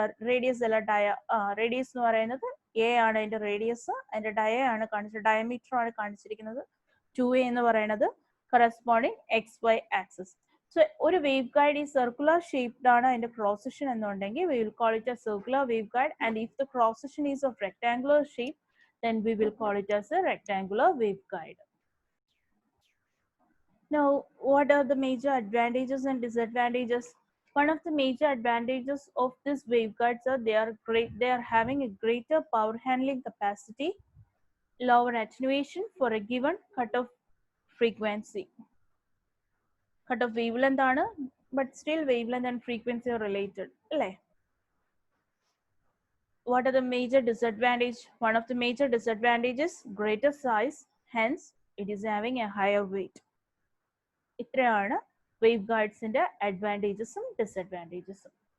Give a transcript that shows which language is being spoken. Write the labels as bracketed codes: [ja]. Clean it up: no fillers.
[ml] Radius radius എന്ന് പറയുന്നത് A ആണ് അതിന്റെ റേഡിയസ്. അതിന്റെ ഡയമീറ്റർ ആണ് കാണിച്ചിരിക്കുന്നത്. 2a എന്ന് പറയുന്നത് കറസ്പോണ്ടിങ് XY ആക്സിസ്. [en] So [ml] ഒരു വേവ് ഗൈഡ് ഈ സർക്കുലർ ഷേപ്ഡ് ആണ് അതിന്റെ ക്രോസ് സെക്ഷൻ എന്നുണ്ടെങ്കിൽ [en] we will call it a circular waveguide, and if the cross section is of rectangular shape then we will call it as a rectangular waveguide. Now what are the major advantages and disadvantages? One of the major advantages of these waveguides are they are having a greater power handling capacity, lower attenuation for a given cutoff frequency. Cutoff wavelength ആണ്, but still wavelength and frequency are related. What are the major disadvantages? One of the major disadvantages, greater size, hence it is having a higher weight. [ml] ഇത്രയാണ് waveguides ന്റെ advantages ഉം disadvantages ഉം.